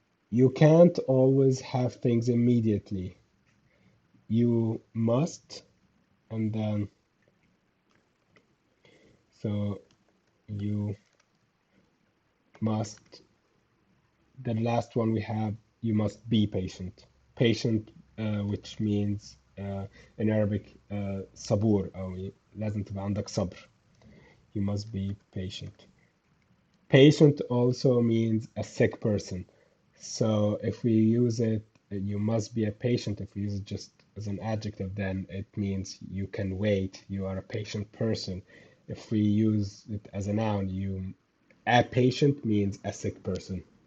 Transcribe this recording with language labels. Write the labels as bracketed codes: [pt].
[en] You can't always have things immediately. You must, and then so you must. The last one we have, you must be patient. Patient, which means in Arabic [ar] صبور أو لازم تبقى عندك صبر. [en] You must be patient. Patient also means a sick person. So if we use it, you must be a patient. If we use it just as an adjective, then it means you can wait. You are a patient person. If we use it as a noun, a patient means a sick person.